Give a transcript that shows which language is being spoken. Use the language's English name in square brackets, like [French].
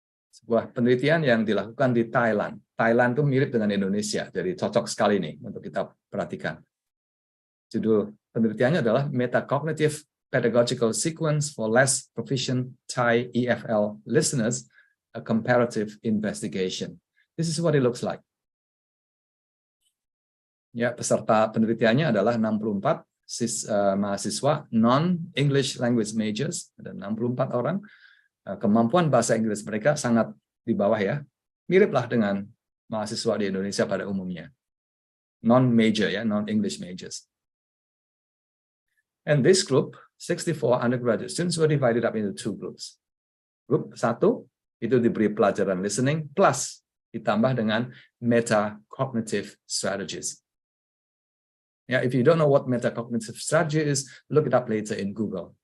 [Indonesian] Sebuah penelitian yang dilakukan di Thailand. Thailand itu mirip dengan Indonesia, jadi cocok sekali nih untuk kita perhatikan. [English] Judul penelitiannya adalah Metacognitive Pedagogical Sequence for Less Proficient Thai EFL Listeners, a Comparative Investigation. This is what it looks like. [Indonesian] Ya, peserta penelitiannya adalah 64 mahasiswa non-English language majors, ada 64 orang. kemampuan bahasa Inggris mereka sangat di bawah ya. Miriplah dengan mahasiswa di Indonesia pada umumnya. [English] Non-major ya, non-English majors. And this group, 64 undergraduate students were divided up into two groups. [Indonesian] Grup 1 itu diberi pelajaran listening plus ditambah dengan metacognitive strategies. [English] Yeah, if you don't know what metacognitive strategy is, look it up later in Google.